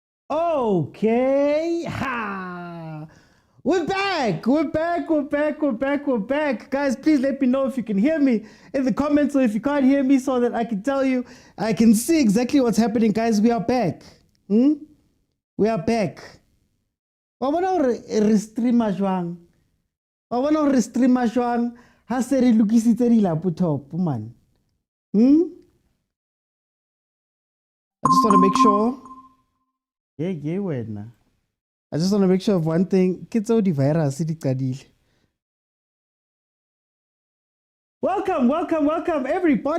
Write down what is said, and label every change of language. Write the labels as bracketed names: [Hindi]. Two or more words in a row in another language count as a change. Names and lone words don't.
[English] Okay. Ha! We're back. Guys, please let me know if you can hear me in the comments or if you can't hear me so that I can tell you, I can see exactly what's happening. Guys, we are back. We are back. [Southern Sotho] Wa bona re streama jwang? Wa bona re streama jwang? Ha se re lokisitse di-laptop man. [English] I just want to make sure. Yeah, wena. I just want to make sure of one thing. Virus. Welcome, everybody.